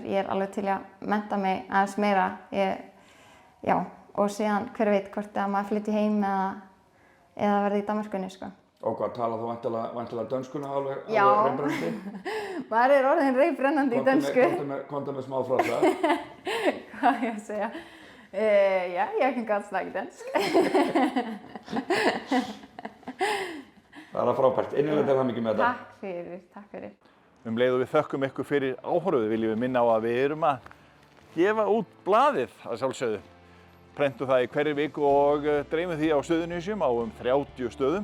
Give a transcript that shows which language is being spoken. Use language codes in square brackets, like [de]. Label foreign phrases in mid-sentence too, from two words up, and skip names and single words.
[is] Ég er alveg til að mennta mig aðeins meira. Já, og síðan hver veit hvort að maður flytji heim eða verði í Danmörkunni, sko. Og hvað, talar þú væntanlega dönskuna alveg Já, reybrennandi? maður er orðin reybrennandi í dönsku. Komdu með smá frasa. Hvað ég að segja? [da] Ja, jeg kan godt snakke dansk. [is] Það er frábært. Innilega til hamingju með þetta. Takk fyrir. Leið og við þökkum ykkur fyrir áhorfið viljum við minna á að við erum að gefa út blaðið að sjálfsögðu. Prentum það í hverri viku og dreifum því á Suðurnesjum á 30 stöðum.